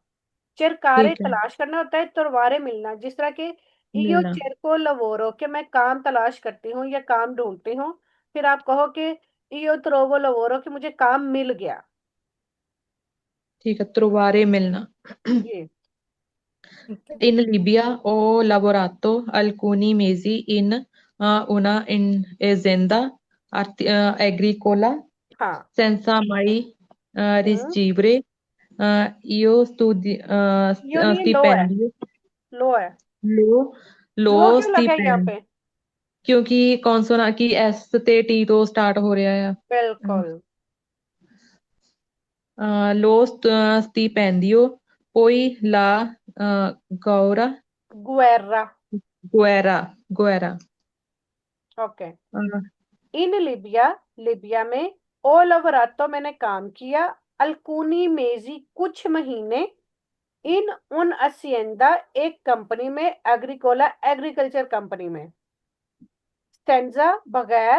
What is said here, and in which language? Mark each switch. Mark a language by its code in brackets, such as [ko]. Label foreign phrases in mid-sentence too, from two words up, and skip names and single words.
[it] cercare [hi] ठीक है। तलाश करना होता है, तरवारे मिलना। जिस तरह के इयो मिलना। [it] cerco lavoro, [hi] कि मैं काम तलाश करती हूँ या काम ढूंढती हूँ। फिर आप कहो कि [it] io trovo lavoro, [hi] कि मुझे काम मिल गया। ठीक है, तुरवारे मिलना। जी, [it] In Libia ho lavorato alcuni mesi in una azienda agricola [hi] हाँ। [it] senza mai हम्म, ricevere io [hi] यो नहीं, लो है, [it] stipendio, [hi] लो है। [it] lo, lo lo [hi] क्यों लगा है यहाँ [it] stipendio, [hi] पे? क्योंकि कॉन्सोना की एस ते टी तो स्टार्ट हो रहा है। बिल्कुल। [it] Lo stipendio, poi la Gaura guerra. guerra, guerra. [hi] ओके। uh, इन लिबिया, लिबिया में। [it] ho lavorato, [hi] मैंने काम किया। [it] alcuni mesi, [hi] कुछ महीने। [it] in un'azienda, [hi] एक कंपनी में। एग्रीकोला, एग्रीकल्चर कंपनी में। स्टेंजा, बगैर।